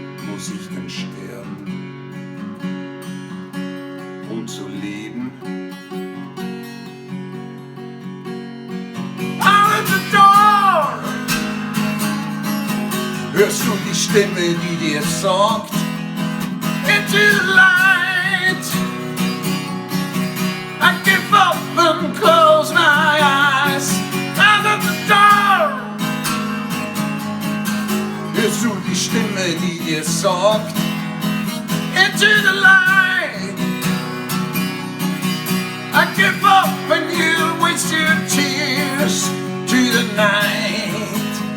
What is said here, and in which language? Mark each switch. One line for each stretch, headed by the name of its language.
German: Muss ich denn sterben, um zu leben?
English: Out the door!
German: Hörst du die Stimme, die dir sagt,
English: into the light? I give up and close my eyes. Out of the door!
German: Hörst du die Stimme, die dir sagt,
English: into the light? I give up and you waste your tears to the night.